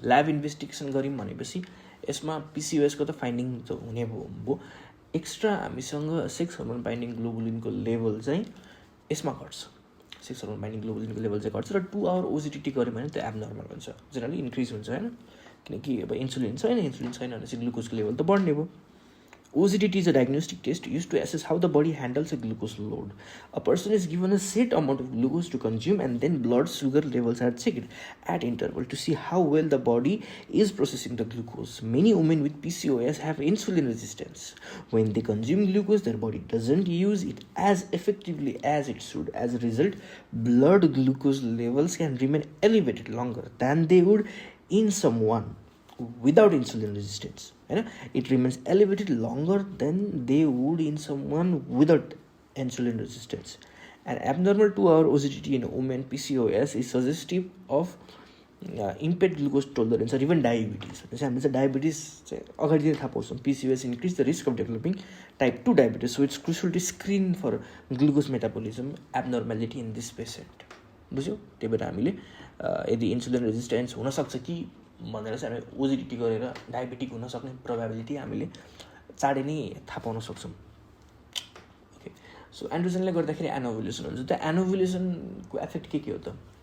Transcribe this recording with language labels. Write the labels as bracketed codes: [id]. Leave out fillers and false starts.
[ne] Lab investigation गऱ्यौँ भनेपछि यसमा PCOSको त फाइन्डिङ त हुने भयो. एक्स्ट्रा हामीसँग सेक्स हर्मोन बाइन्डिङ ग्लोबुलिनको लेभल चाहिँ यसमा घट्छ. 6 हर्मोन बाइन्डिङ ग्लोबुलिनको लेभल चाहिँ घट्छ र 2 आवर ओजिटिटी गऱ्यो भने त्यो एबनर्मल हुन्छ, जेनरली इन्क्रिज हुन्छ होइन, किनकि अब इन्सुलिन छैन भने चाहिँ ग्लुकोजको लेभल त बढ्ने भयो। [en] OGTT is a diagnostic test used to assess how the body handles a glucose load. A person is given a set amount of glucose to consume and then blood sugar levels are checked at interval to see how well the body is processing the glucose. Many women with PCOS have insulin resistance. When they consume glucose, their body doesn't use it as effectively as it should. As a result, blood glucose levels can remain elevated longer than they would in someone without insulin resistance. It remains elevated longer than they would in someone without insulin resistance. An abnormal 2-hour OGTT in women PCOS is suggestive of impaired glucose tolerance or even diabetes. Diabetes PCOS increase the risk of developing type 2 diabetes, so it's crucial to screen for glucose metabolism abnormality in this patient. [ne] बुझ्यो? त्यही भएर हामीले यदि insulin resistance हुनसक्छ कि भनेर चाहिँ हामी ओजिटिटी गरेर डायबिटिक हुन सक्ने प्रोबेबिलिटी हामीले चाँडै नै थाहा पाउन सक्छौँ। ओके, सो एन्ड्रोजनले गर्दाखेरि एनोभुलेसन हुन्छ। त्यो एनोभुलेसनको एफेक्ट के हो त?